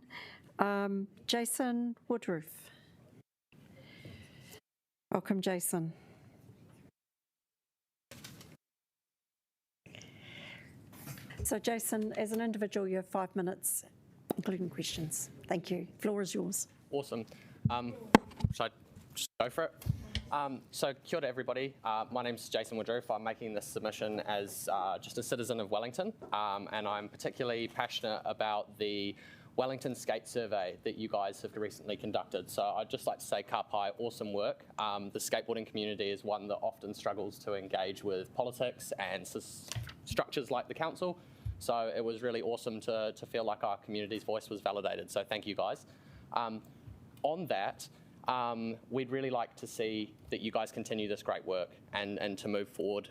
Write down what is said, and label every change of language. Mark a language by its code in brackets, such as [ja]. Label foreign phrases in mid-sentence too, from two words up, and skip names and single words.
[en] Jason Woodruff. Welcome, Jason. So, Jason, as an individual, you have 5 minutes, including questions. Thank you. Floor is yours. Awesome. Should I just go for it? So, [mi] kia ora, [en] everybody. My name is Jason Woodruff. I'm making this submission as just a citizen of Wellington, and I'm particularly passionate about the Wellington skate survey that you guys have recently conducted. So I'd just like to say, [mi] ka pai, [en] awesome work. The skateboarding community is one that often struggles to engage with politics and structures like the council. So it was really awesome to feel like our community's voice was validated. So thank you guys. On that, we'd really like to see that you guys continue this great work and to move forward.